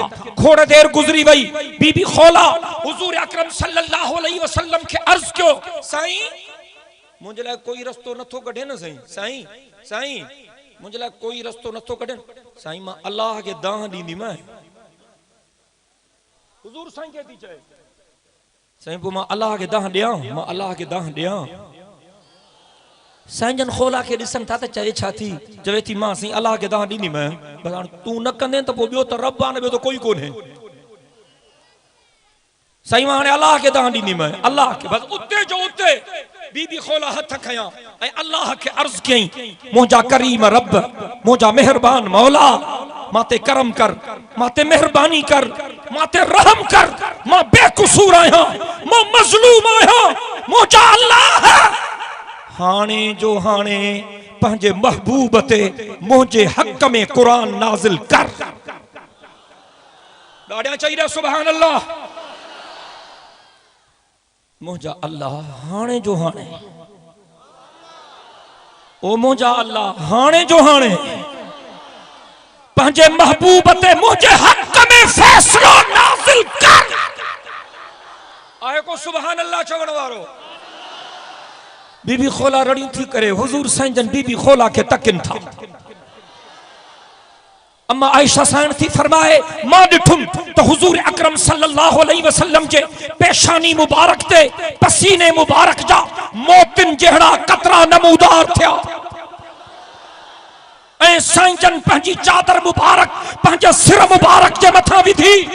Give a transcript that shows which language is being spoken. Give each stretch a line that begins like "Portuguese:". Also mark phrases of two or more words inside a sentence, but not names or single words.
Sindhi: खोड़ देर गुज़री वई, बीबी खोला हुजूर अकरम
Arabic: صلى الله عليه وسلم
Sindhi: खे अर्ज़ कयो साईं मुझे लाइ कोई रस्तो नथो कढे न साईं, साईं साईं मुझे लाइ कोई रस्तो नथो कढे। साईं मां अल्लाह के दाह ॾींदी मैं, हुजूर साईं के थी चए साईं पोइ मां अल्लाह के दाह ॾियां, मां अल्लाह के दाह ॾियां। साईं जन खोला के ॾिसन था त चए छा थी, चवे थी मां साईं अल्लाह के दाह ॾींदी मैं, बस हाणे तूं न कंदे त पोइ ॿियो त रब आहे न, ॿियो त कोई कोन्हे। साईं मां हाणे अल्लाह के दाह ॾींदी मैं, अल्लाह के, बस उते जो उते बीबी खोला हथ खयां ऐं अल्लाह के अर्ज़ कयईं मुंहिंजा करीम रब, मुंहिंजा मेहरबान मौला, माते करम कर, माते मेहरबानी कर, माते रहम कर, मां बेकसूर आहियां, मां मज़लूम आहियां, मुंहिंजा अल्लाह हाणे जो हाणे पंहिंजे महबूब ते मुंहिंजे हक़ में क़ुरान नाज़िल कर। ॾाढा चईदा
Arabic: سبحان الله.
Sindhi: मुंहिंजा अल्लाह हाणे जो हाणे, ओ मुंहिंजा अल्लाह हाणे जो हाणे पंहिंजे महबूब ते मुंहिंजे हक़ में फ़ैसिलो नाज़िल कर। आहे को
Arabic: سبحان الله
Sindhi: चवण वारो। बीबी खोला रड़ियूं थी करे हुजूर साईं जन बीबी खोला के तकिन था। अम्मा आयशा साइण थी फरमाए मां ॾिठुम तो हुजूर अकरम
Arabic: صلى الله عليه وسلم
Sindhi: जे पेशानी मुबारक ते पसीने मुबारक जा मोतिन जहिड़ा कतरा नमूदार थिया ऐं साईं जन पंहिंजी चादर मुबारक पंहिंजे सिर मुबारक जे मथां विधी।